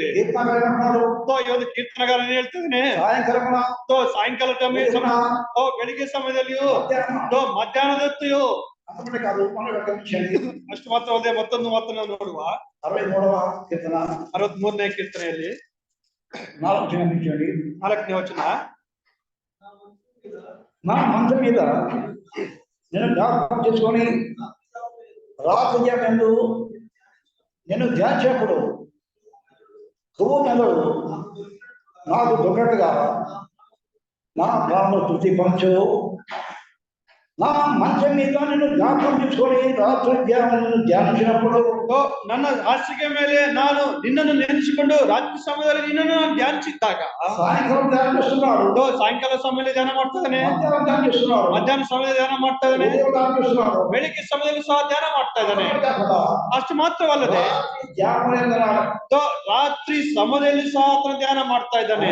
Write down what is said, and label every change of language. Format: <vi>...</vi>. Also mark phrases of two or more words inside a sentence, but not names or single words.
<kn>ಈ ಒಂದು ಕೀರ್ತನಗಾರ ಹೇಳ್ತಿದ್ದೇನೆ, ಸಾಯಂಕಾಲ ಬೆಳಿಗ್ಗೆ ಸಮಯದಲ್ಲಿಯೂ ಮಧ್ಯಾಹ್ನದೊತ್ತಿಯೂ ಅಷ್ಟು ಮಾತ್ರ ಅಲ್ಲದೆ ಮತ್ತೊಂದು ಮಾತನ್ನು ನೋಡುವ 63ನೇ ಕೀರ್ತನೆಯಲ್ಲಿ 4ನೇ ವಚನ.</kn> <te>నా మంచం మీద నేను జ్ఞాపకం చేసుకొని రాత్రి ఎందు నేను ధ్యానించినప్పుడు కొవ్వు నెలలు నాకు దొంగట్టుగా నా ప్రాణంలో తృప్తి పంచు. నా మంచం మీద నేను జ్ఞాపకం చేసుకొని రాత్రి ధ్యానించినప్పుడు</te> <kn>ನನ್ನ ಹಾಸಿಗೆ ಮೇಲೆ ನಾನು ನಿನ್ನನ್ನು ನೆನೆಸಿಕೊಂಡು ರಾತ್ರಿ ಸಮಯದಲ್ಲಿ ನಿನ್ನನ್ನು ನಾನು ಧ್ಯಾನಿಸಿದ್ದಾಗ ಸಾಯಂಕಾಲ ಧ್ಯಾನಿస్తున్నాడు, ಸಾಯಂಕಾಲ ಸಮಯದಲ್ಲಿ ಧ್ಯಾನ ಮಾಡ್ತಾ ಇದ್ದಾನೆ, ಮಧ್ಯಾಹ್ನ ಸಮಯದಲ್ಲಿ ಧ್ಯಾನ ಮಾಡ್ತಾ ಇದ್ದಾನೆ, ಬೆಳಿಗ್ಗೆ ಸಮಯದಲ್ಲಿ ಸಹ ಧ್ಯಾನ ಮಾಡ್ತಾ ಇದ್ದಾನೆ. ಅಷ್ಟು ಮಾತ್ರವಲ್ಲದೆ ರಾತ್ರಿ ಸಮಯದಲ್ಲಿ ಸಹ ಆತನ ಧ್ಯಾನ ಮಾಡ್ತಾ ಇದ್ದಾನೆ.</kn>